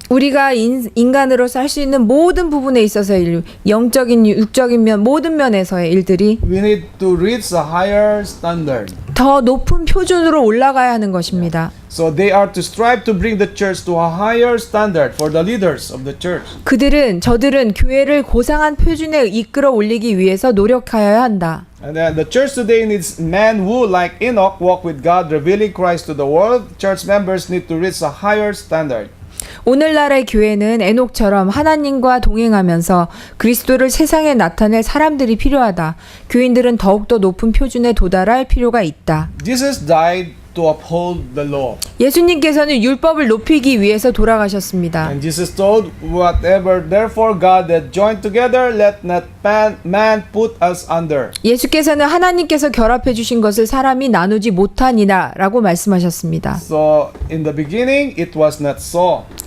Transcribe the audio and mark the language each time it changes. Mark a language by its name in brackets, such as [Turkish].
[Korean] 우리가 인간으로서 할 수 있는 모든 부분에 있어서의 영적인, 육적인 면, 모든 면에서의 일들이 [English] We need to reach a higher standard. [Korean] 더 높은 표준으로 올라가야 하는 것입니다. [English] So they are to strive to bring the church to a higher standard for the leaders of the church. [Korean] 저들은 교회를 고상한 표준에 이끌어 올리기 위해서 노력하여야 한다. [English] And then the church today needs men who, like Enoch, walk with God, revealing Christ to the world. Church members need to reach a higher standard. [Korean] 오늘날의 교회는 에녹처럼 하나님과 동행하면서 그리스도를 세상에 나타낼 사람들이 필요하다. 교인들은 더욱더 높은 표준에 도달할 필요가 있다. [English] Jesus died to uphold the law. [Korean] 예수님께서는 율법을 높이기 위해서 돌아가셨습니다. [English] And Jesus told, whatever therefore God hath joined together, let not man put us under. [Korean] 예수께서는 하나님께서 결합해 주신 것을 사람이 나누지 못하니라라고 말씀하셨습니다. [English] So in the beginning, it was not so.